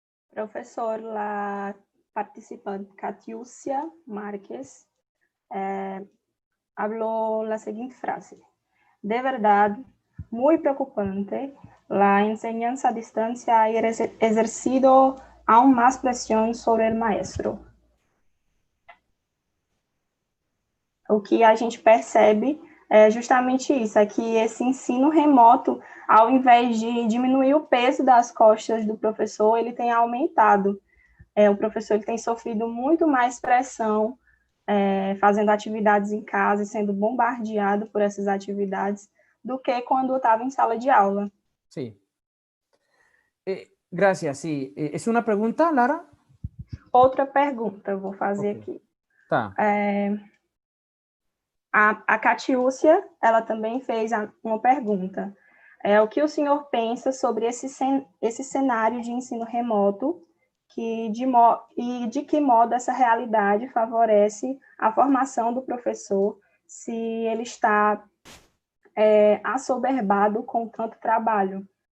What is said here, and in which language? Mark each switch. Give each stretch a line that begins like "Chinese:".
Spanish: Professor, la participante Catiúcia Márquez habló la siguiente frase. De verdad, muy preocupante, la enseñanza a distancia ha ejercido aún más presión sobre el maestro.
Portuguese: O que a gente percebe é justamente isso, é que esse ensino remoto, ao invés de diminuir o peso das costas do professor, ele tem aumentado. O professor ele tem sofrido muito mais pressão, fazendo atividades em casa e sendo bombardeado por essas atividades, do que quando estava em sala de aula.
Spanish: Sí. Gracias, sí. ¿Es una pregunta, Lara?
Portuguese: Outra pergunta eu vou fazer Ok. aqui. Tá. A Catiúcia, ela também fez uma pergunta. O que o senhor pensa sobre esse cenário de ensino remoto e de que modo essa realidade favorece a formação do professor se ele está assoberbado com tanto trabalho?